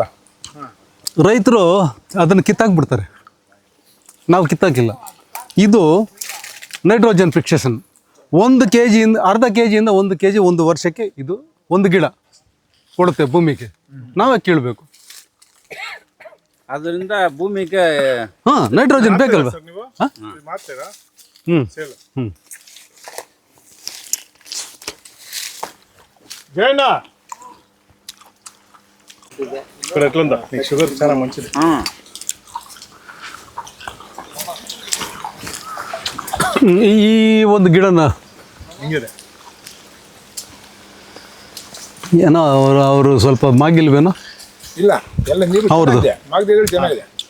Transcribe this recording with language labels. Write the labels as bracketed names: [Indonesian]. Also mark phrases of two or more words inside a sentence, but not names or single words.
[Kannada] ರೈತರು ಅದನ್ನು ಕಿತ್ತಾಕ್ಬಿಡ್ತಾರೆ, ನಾವು ಕಿತ್ತಾಕಿಲ್ಲ. ಇದು [English] nitrogen fixation [Kannada] 1 kg ಅರ್ಧ kg 1 kg 1 ವರ್ಷಕ್ಕೆ ಇದು ಒಂದು ಗಿಡ ಕೊಡುತ್ತೆ ಭೂಮಿಗೆ. ನಾವೇ ಕೀಳ್ಬೇಕು. ಅದರಿಂದ ಭೂಮಿಗೆ ನೈಟ್ರೋಜನ್ ಬೇಕಲ್ವ? [Telugu] జయన్న ఇక్కడ ఎట్లుందా నీకు షుగర్ చాలా మంచిది. [Kannada] ಈ ಒಂದು ಗಿಡನ ಹಿಂಗಿದೆ ಏನೋ ಅವರು ಸ್ವಲ್ಪ ಮಾಗಿಲ್ವೇನೋ ಇಲ್ಲ ಎಲ್ಲ ನೀರು ಹೌದು ಮಾಗದಿದ್ರೆ ಚೆನ್ನಾಗಿದೆ.